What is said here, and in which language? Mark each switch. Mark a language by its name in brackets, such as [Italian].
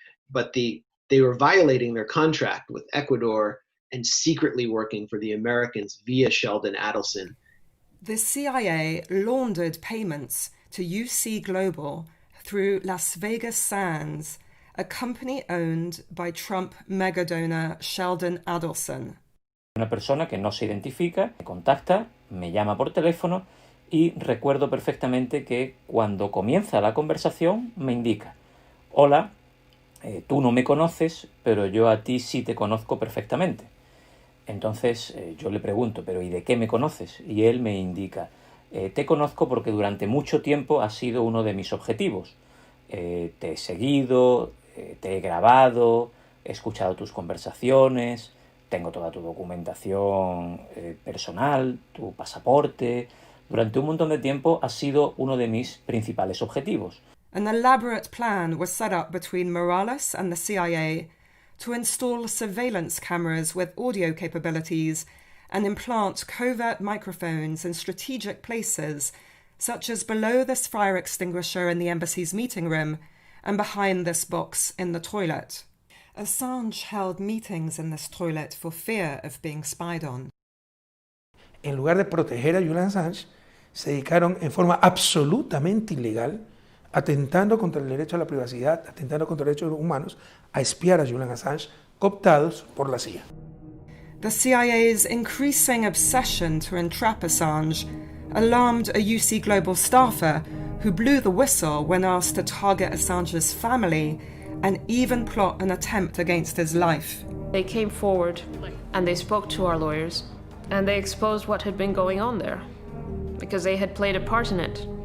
[English] But they were violating their contract with Ecuador and secretly working for the Americans via Sheldon Adelson. The CIA laundered payments to UC Global through Las Vegas Sands, a company owned by Trump megadonor Sheldon Adelson. [Spanish] Una persona que no se identifica me contacta, me llama por teléfono y recuerdo perfectamente que cuando comienza la conversación me indica: hola, tú no me conoces, pero yo a ti sí te conozco perfectamente. Entonces yo le pregunto: ¿pero y de qué me conoces? Y él me indica: te conozco porque durante mucho tiempo has sido uno de mis objetivos. Te he seguido, te he grabado, he escuchado tus conversaciones, tengo toda tu documentación personal, tu pasaporte. Durante un montón de tiempo has sido uno de mis principales objetivos. [English] An elaborate plan was set up between Morales and the CIA to install surveillance cameras with audio capabilities and implant covert microphones in strategic places, such as below this fire extinguisher in the embassy's meeting room and behind this box in the toilet. Assange held meetings in this toilet for fear of being spied on. [Spanish] En lugar de proteger a Julian Assange, se dedicaron en forma absolutamente ilegal, atentando contra el derecho a la privacidad, atentando contra los derechos humanos, a espiar a Julian Assange, cooptados por la CIA. [English] The CIA's increasing obsession to entrap Assange alarmed a UC Global staffer who blew the whistle when asked to target Assange's family and even plot an attempt against his life. They came forward and they spoke to our lawyers and they exposed what had been going on there because they had played a part in it.